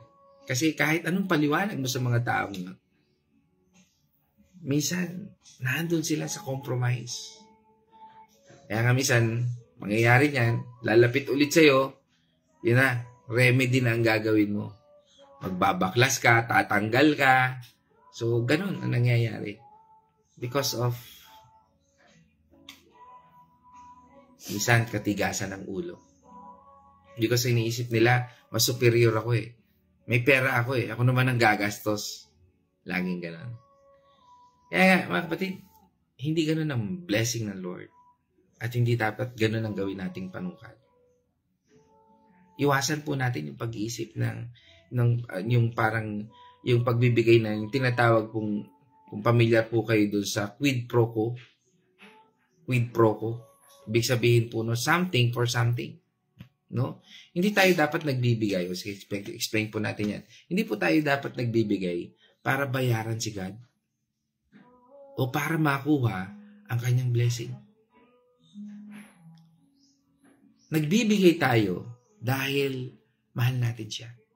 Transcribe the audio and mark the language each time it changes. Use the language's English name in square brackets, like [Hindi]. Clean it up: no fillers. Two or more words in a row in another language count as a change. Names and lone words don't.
[Filipino] Kasi kahit anong paliwanag mo sa mga tao mo, minsan nandun sila sa compromise. Kaya nga minsan, mangyayari niyan, lalapit ulit sa'yo, yun na, remedy na ang gagawin mo. Magbabaklas ka, tatanggal ka. So, ganun ang nangyayari. [English] Because of [Filipino] minsan katigasan ng ulo. Because iniisip nila, mas superior ako eh. May pera ako eh. Ako naman ang gagastos. Laging ganun. Kaya mga kapatid, hindi ganun ang blessing ng Lord. At hindi dapat ganun ang gawin nating panukat. Iwasan po natin yung pag-iisip yung parang yung pagbibigay na yung tinatawag kung pamilyar po kayo doon sa [Latin] quid pro quo. Quid pro quo. [Filipino] Ibig sabihin po no, [English] something for something. [Filipino] No? Hindi tayo dapat nagbibigay. O sige, explain po natin yan. Hindi po tayo dapat nagbibigay para bayaran si God o para makuha ang kanyang blessing. Nagbibigay tayo dahil mahal natin siya.